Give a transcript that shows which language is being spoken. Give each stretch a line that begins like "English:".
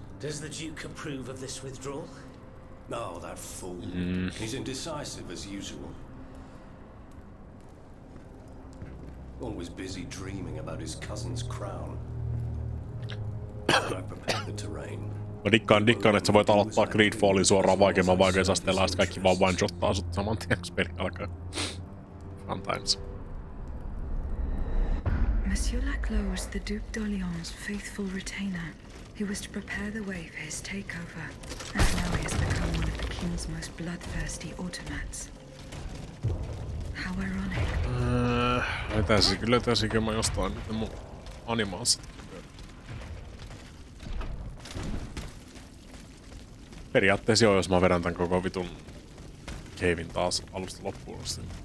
English: Does the Duke approve of this withdrawal? Oh, that fool. He's indecisive as usual. Always busy dreaming about his cousin's crown. I've prepared the terrain.
Finnish: Mä dikkaan, että sä voit aloittaa Greedfallin suoraan vaikeamman vaikeusasteella ja sit kaikki vaan one-shottaa sut saman tien, kun peli alkaa.
English: Fun times. Monsieur Laclos was the Duc d'Orléans' faithful retainer. He was to prepare the way for his takeover, and now he has become one of the king's most bloodthirsty automats. How ironic.
Finnish: Löytäisikö mä jostain nyt mun animaalista? Periaatteessa joo, jos mä vedän tän koko vitun cavein taas alusta loppuun asti.